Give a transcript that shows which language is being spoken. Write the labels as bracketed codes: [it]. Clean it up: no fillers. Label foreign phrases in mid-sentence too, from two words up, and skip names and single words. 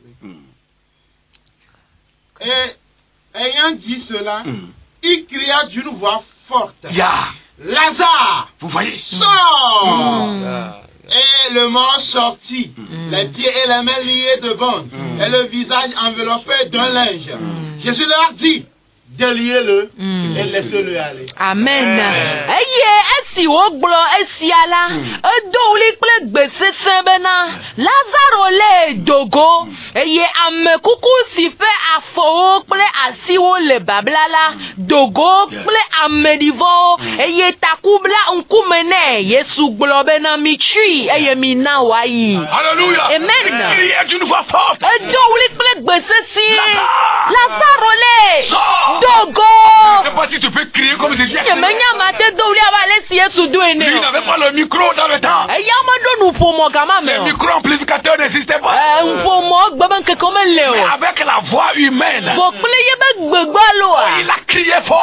[fr] Et ayant dit cela, il cria d'une voix forte. Lazare, vous voyez, sors. Et le mort sortit, les pieds et les mains liés de bandes, et le visage enveloppé d'un linge. Jésus leur dit, déliez-le et laissez-le aller. Amen. [ee] Esi ogblɔ esia la, edo wuli kple gbesese bena Lazaro le dogo, eye amekuku si ƒe afɔwo kple asiwo le babla la dogo kple ameɖivɔwo, eye taku bla ŋkume nɛ. Yesu gblɔ bena mitsui eye mina wòayi. [fr] Alléluia. Amen. [ee] Edo wuli kple gbesese. Lazaro le dogo. [fr] Je ne sais pas si tu peux crier comme je dis. Lui n'avait pas le micro dans le temps. Les micro-amplificateurs n'existaient pas. Mais avec la voix humaine, il a crié fort.